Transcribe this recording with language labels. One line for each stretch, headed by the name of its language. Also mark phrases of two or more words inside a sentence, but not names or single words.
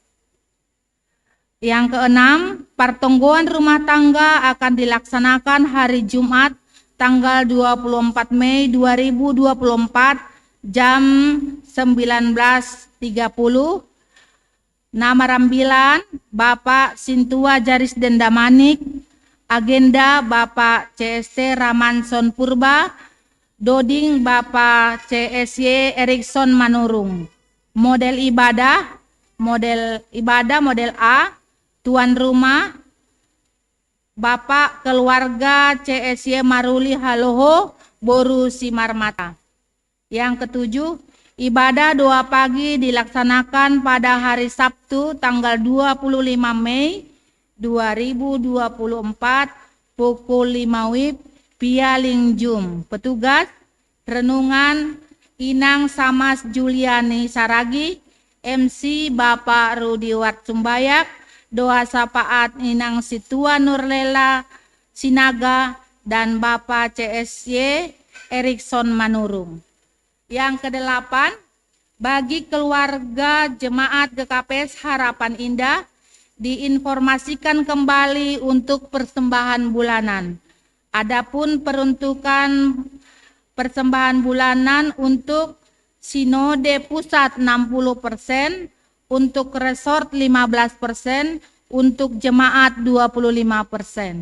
Indonesian: Yang keenam, pertonggoan rumah tangga akan dilaksanakan hari Jumat tanggal 24 Mei 2024 jam 19.30. Nama rambilan Bapak Sintua Jaris Dendamanik, agenda Bapak CST Ramanson Purba, doding Bapak CSY Erikson Manurung. Model ibadah model A, tuan rumah Bapak keluarga CSY Maruli Haloho Boru Simarmata. Yang ketujuh, ibadah doa pagi dilaksanakan pada hari Sabtu tanggal 25 Mei 2024 pukul 5 WIB Pialingjum. Petugas renungan Inang Samas Juliani Saragi, MC Bapak Rudi Watsumbayak, doa sapaat Inang Situa Nurlela Sinaga dan Bapak CSY Erikson Manurung. Yang kedelapan, bagi keluarga jemaat GKPS Harapan Indah diinformasikan kembali untuk persembahan bulanan. Adapun peruntukan persembahan bulanan untuk Sinode Pusat 60%, untuk resort 15%, untuk jemaat 25%.